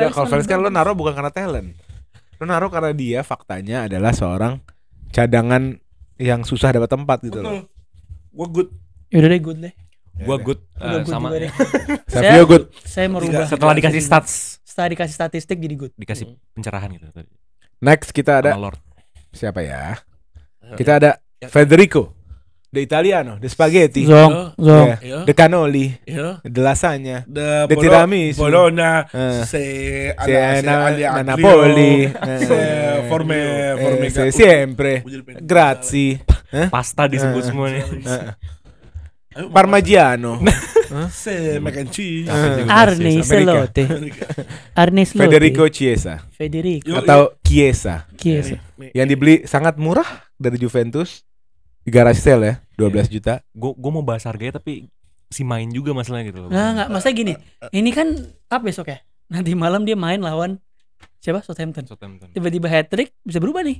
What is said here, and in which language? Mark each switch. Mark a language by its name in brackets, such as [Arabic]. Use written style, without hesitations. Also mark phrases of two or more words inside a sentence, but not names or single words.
[Indonesian] Ya kalau Felix kan lo naruh bukan karena talent. Lo naruh karena dia faktanya adalah seorang cadangan yang susah dapat tempat gitu loh. Betul. Gua good. Yaudah deh good deh. Gua good Udah good sama juga deh. Savio good. Saya merubah. setelah dikasih stats, Setelah dikasih statistik jadi good. dikasih pencerahan gitu tadi. Next kita ada Sama Lord. siapa ya? Kita ada Federico De Italiano, De Spaghetti, Zong. ya, Ya. De Cannoli, Ya. De Lasagna, De De tiramisu. Bologna. Eh. Se Se Aglio. Napoli, [Italian] Se forme se sempre, grazie, [Indonesian] Pasta disebut semua nih. Ayo, Parmigiano, Se mac and cheese. Arne Selote. Arne Selote. Federico Chiesa Federico. Yo, atau Chiesa Chiesa. yang dibeli sangat murah dari Juventus di garage sale ya, 12 juta. Gue mau bahas harganya tapi si main juga masalahnya gitu loh. Enggak, maksudnya gini. Ini kan apa besok ya? Nanti malam dia main lawan siapa? Southampton. Southampton. Tiba-tiba hat trick bisa berubah nih.